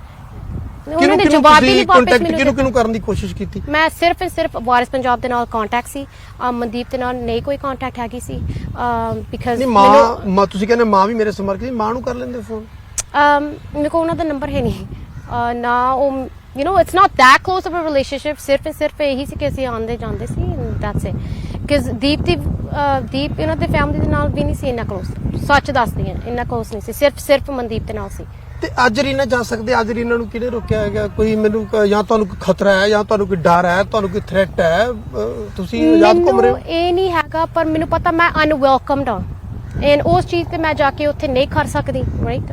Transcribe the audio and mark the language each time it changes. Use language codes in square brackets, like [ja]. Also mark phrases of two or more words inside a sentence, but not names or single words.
[pa] ਉਹਨਾਂ ਨੇ ਜਵਾਬ ਹੀ ਨਹੀਂ ਵਾਪਸ ਮੈਨੂੰ। ਕਿਹਨੂੰ ਕਰਨ ਦੀ ਕੋਸ਼ਿਸ਼ ਕੀਤੀ? ਮੈਂ ਸਿਰਫ ਵਾਰਿਸ ਪੰਜਾਬ ਦੇ ਨਾਲ ਕੰਟੈਕਟ ਸੀ, ਮਨਦੀਪ ਦੇ ਨਾਲ ਨਹੀਂ ਕੋਈ ਕੰਟੈਕਟ ਹੈਗੀ ਸੀ। ਬਿਕਾਜ਼ ਮਾਂ ਤੁਸੀਂ ਕਹਿੰਦੇ ਮਾਂ ਵੀ ਮੇਰੇ ਸੰਪਰਕ ਸੀ, ਮਾਂ ਨੂੰ ਕਰ ਲੈਂਦੇ ਫੋਨ? ਮੇਰੇ ਕੋਲ ਉਹਨਾਂ ਦਾ ਨੰਬਰ ਹੈ ਨਹੀਂ ਨਾ, ਉਹ [en] it's not that close of a relationship। [pa] ਸਿਰਫ ਇਹੀ ਸੀ ਕਿ ਅਸੀਂ ਆਉਂਦੇ ਜਾਂਦੇ ਸੀ, [en] that's it। [pa] because ਦੀਪ ਇਹਨਾਂ ਦੇ ਫੈਮਿਲੀ ਦੇ ਨਾਲ ਵੀ ਨਹੀਂ ਸੀ ਇੰਨਾ ਕਲੋਸ, ਸੱਚ ਦੱਸਦੀ ਹਾਂ, ਇੰਨਾ ਕਲੋਸ ਨਹੀਂ ਸੀ, ਸਿਰਫ ਮਨਦੀਪ ਦੇ ਨਾਲ ਸੀ। ਤੇ ਅੱਜ ਰੀਨਾ ਜਾ ਸਕਦੇ? ਅੱਜ ਰੀਨਾ ਨੂੰ ਕਿਹਨੇ ਰੋਕਿਆ ਹੈਗਾ? ਕੋਈ ਮੈਨੂੰ ਜਾਂ ਤੁਹਾਨੂੰ ਕੋਈ ਖਤਰਾ ਹੈ ਜਾਂ ਤੁਹਾਨੂੰ ਕੋਈ ਡਰ ਹੈ, ਤੁਹਾਨੂੰ ਕੋਈ ਥ੍ਰੈਟ ਹੈ, ਤੁਸੀਂ ਆਜ਼ਾਦ ਘੁੰਮ ਰਹੇ ਹੋ? ਇਹ ਨਹੀਂ ਹੈਗਾ, ਪਰ ਮੈਨੂੰ ਪਤਾ ਮੈਂ ਅਨਵੈਲਕਮਡ ਹਾਂ ਐਂਡ ਉਸ ਚੀਜ਼ ਤੇ ਮੈਂ ਜਾ ਕੇ ਉੱਥੇ ਨਹੀਂ ਕਰ ਸਕਦੀ, ਰਾਈਟ?